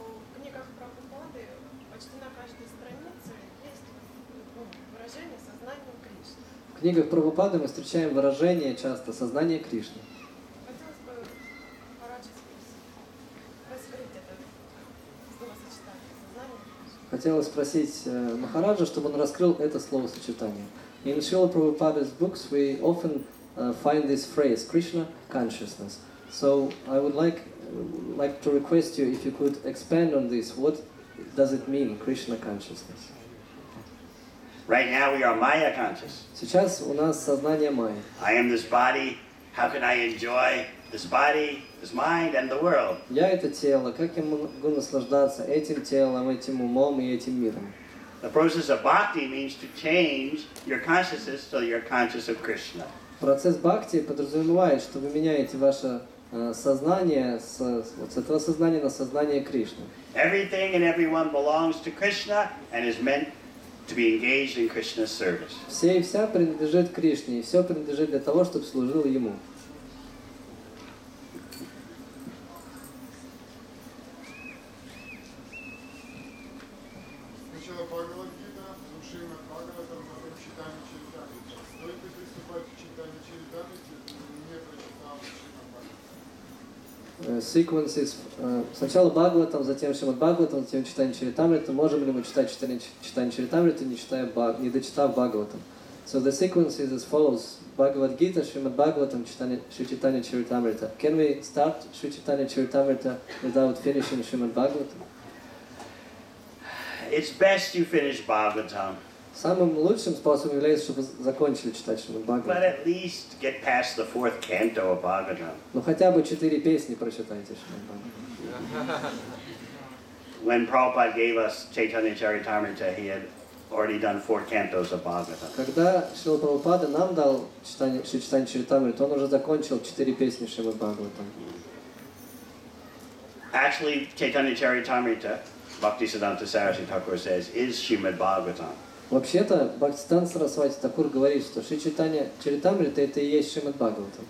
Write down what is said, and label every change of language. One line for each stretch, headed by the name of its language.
Russian: В книгах Прабхупады почти на каждой странице есть выражение сознания Кришны. В книгах Прабхупады мы встречаем выражение часто «сознание Кришны». Хотелось бы Мараджа раскрыть это словосочетание сознание Кришны. Хотелось спросить Махараджа, чтобы он раскрыл это словосочетание.
English: In Srila Prabhupada's books we often find this phrase, Krishna consciousness. So I would like to request you if you could expand on this. What does it mean, Krishna consciousness? Right now we are Maya conscious.
Russian: Сейчас у нас сознание майя.
English: I am this body. How can I enjoy this body, this mind, and the world?
Russian: Я это тело, как я могу наслаждаться этим телом, этим умом и этим миром?
English: The process of bhakti means to change your consciousness so you're conscious of Krishna.
Russian: Процесс бхакти подразумевает, что вы меняете ваше сознание с этого сознания на сознание Кришны.
English: Everything and everyone belongs to Krishna and is meant to be engaged in Krishna's service.
Russian: Все и вся принадлежит Кришне, и все принадлежит для того, чтобы служило Ему. Сначала Бхагавад-гита, Шримад Бхагаватам, потом читание Чаритамриты. Стоит ли приступать к читанию Чаритамриты, не прочитал Шримад Бхагаватам?
English: Sequences.
Russian: Сначала Бхагаватам, затем Шримад Бхагаватам, затем читание Чаритамриты. Можем ли мы читать читание Чаритамриты, не дочитав Бхагаватам?
English: So the sequence is as follows: Bhagavad Gita, Srimad Bhagavatam, Shri Chaitanya Charitamrita. Can we start Shri Chaitanya Charitamrita without finishing Srimad Bhagavatam? It's best you finish Bhagavatam,
Russian: Самым лучшим способом является, чтобы закончили читать Шримад
English: but
Russian: Бхагаватам.
English: at least get past the 4th canto of Bhagavatam.
Russian: Ну хотя бы 4 песни прочитайте Шримад Бхагаватам.
English: When Prabhupada gave us Chaitanya Charitamrita, he had already done 4 cantos of Bhagavatam.
Russian: Когда Шрила Прабхупада нам дал Шри Чайтанья Чаритамриту, он уже закончил 4 песни Шримад Бхагаватам.
English: Actually, Chaitanya Charitamrita, Bhaktisiddhanta Saraswati Thakur says, is Srimad Bhagavatam.
Russian: Вообще-то, Бхактисиданта Сарасвати Такур говорит, что Шри Чайтанья Чаритамрита это и есть Шримад Бхагаватам.